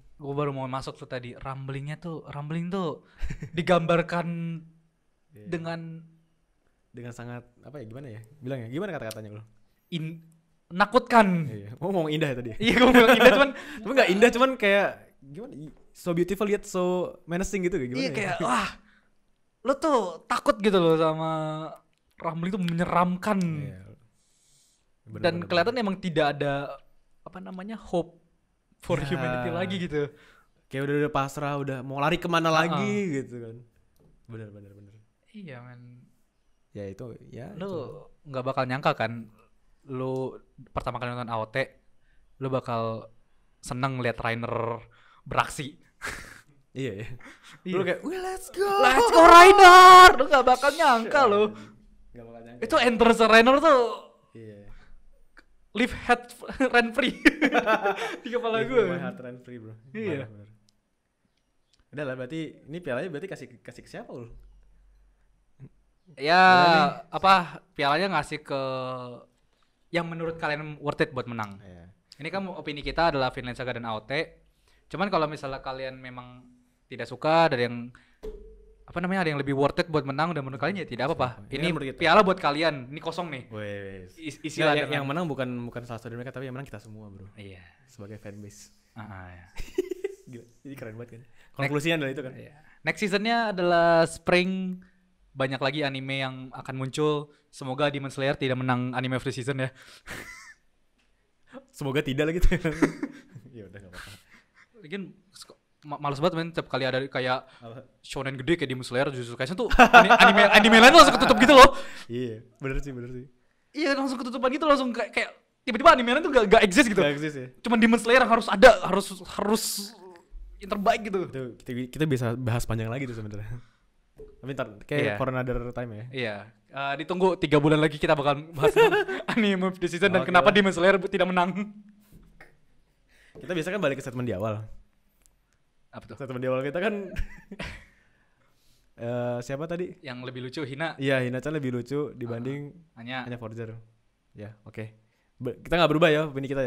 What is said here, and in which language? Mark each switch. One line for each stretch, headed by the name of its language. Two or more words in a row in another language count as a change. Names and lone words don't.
Indonesian: Gue baru mau masuk tuh tadi. Rumbling tuh digambarkan Iya. dengan sangat apa ya, gimana ya? Bilang ya, gimana kata-katanya lo? menakutkan. Iya. Ngomong indah ya tadi. Iya, gue bilang indah cuman Tapi nggak indah, cuman kayak gimana?
English: So beautiful yet so menacing
Indonesian: gitu kayak gimana? iya ya? kayak wah. Lo tuh takut gitu loh sama Rumbling tuh menyeramkan. Iya. Bener, Dan bener, kelihatan emang tidak ada apa namanya
English: hope for
Indonesian: Ya. humanity lagi gitu. kayak udah pasrah, udah mau lari kemana lagi gitu kan. Bener. Iya men. Ya itu ya. Lu nggak bakal nyangka kan, lu pertama kali nonton AOT, lu bakal seneng lihat Rainer beraksi. Iya. Iya. Lu kayak,
English: let's go. Let's go Rainer,
Indonesian: lu nggak bakal nyangka lu. Gak bakal nyangka. Itu entrance Rainer tuh Iya.
English: live head rent free
Indonesian: di kepala
English: Live
Indonesian: gue.
English: my heart rent free bro.
Indonesian: Iya. Bener. Udah lah, berarti ini pialanya berarti kasih ke siapa lu? Ya apa pialanya ngasih ke yang menurut kalian
English: worth it
Indonesian: buat menang. Iya. Ini kan opini kita adalah Vinland Saga dan AOT. Cuman kalau misalnya kalian memang tidak suka, ada yang apa namanya, ada yang lebih
English: worth it
Indonesian: buat menang, dan menurut kalian ya tidak apa-apa. Ini Ini menurut kita. piala buat kalian. Ini kosong nih. Wes. Isilah yang menang bukan salah satu dari mereka, tapi yang menang kita semua bro. Iya. Sebagai fanbase. Ya. Gila. Jadi keren banget kan. Konklusinya adalah itu kan. Iya.
English: Next seasonnya
Indonesian: adalah spring. Banyak lagi anime yang akan muncul. Semoga Demon Slayer tidak menang
English: anime of the season
Indonesian: ya. Semoga tidak lah gitu. Ya udah enggak apa-apa. Lagian males banget men, tiap kali ada kayak Apa? shonen gede kayak Demon Slayer, Jujutsu Kaisen tuh anime lain tuh langsung ketutup gitu loh. Iya, bener sih. Iya langsung ketutupan gitu, langsung kayak tiba-tiba anime lain tuh gak exist gitu. Gak eksis ya. Cuman Demon Slayer yang harus ada, harus yang terbaik gitu. Itu kita bisa bahas panjang lagi tuh sebenarnya. Tapi ntar kayak Iya.
English: for another time ya.
Indonesian: Iya. Ditunggu 3 bulan lagi kita bakal bahas
English: anime of the season
Indonesian: dan Oke kenapa lah. Demon Slayer tidak menang. Kita biasa kan balik ke statement di awal. Apa tuh? Statement di awal kita kan siapa tadi? Yang lebih lucu Hina Iya, Hina-chan lebih lucu dibanding hanya hanya Forger. Ya, oke. Kita nggak berubah ya opini kita ya.